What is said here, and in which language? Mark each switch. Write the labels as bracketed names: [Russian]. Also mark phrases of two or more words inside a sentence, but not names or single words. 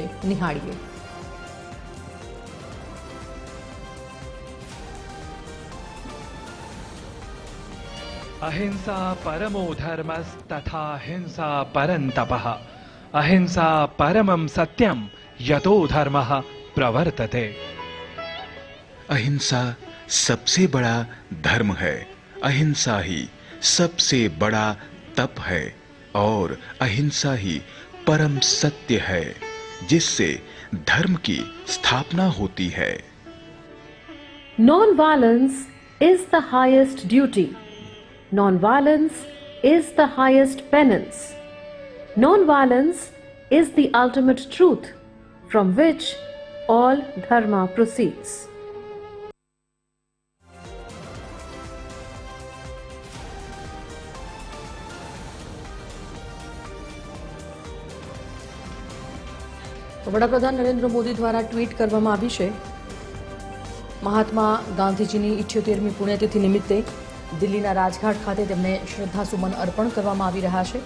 [Gujarati] નિહાળીએ. [Sanskrit] अहिंसा परमो धर्मस्तथा हिंसा परन्तपः अहिंसा परमं सत्यं यतो धर्मः प्रवर्तते. [Hindi] अहिंसा सबसे बड़ा धर्म है. अहिंसा ही सबसे बड़ा तप है और अहिंसा ही परम सत्य है जिससे धर्म की स्थापना होती है. [English] Non-violence is the highest duty. Non-violence is the highest penance. Non-violence is the ultimate truth from which all dharma proceeds. [Gujarati] વડાપ્રધાન નરેન્દ્ર મોદી દ્વારા ટ્વીટ કરવામાં આવી છે. મહાત્મા ગાંધીજીની 78મી પુણ્યતિથિ નિમિત્તે દિલ્હીના રાજઘાટ ખાતે તેમને શ્રદ્ધાસુમન અર્પણ કરવામાં આવી રહ્યા છે.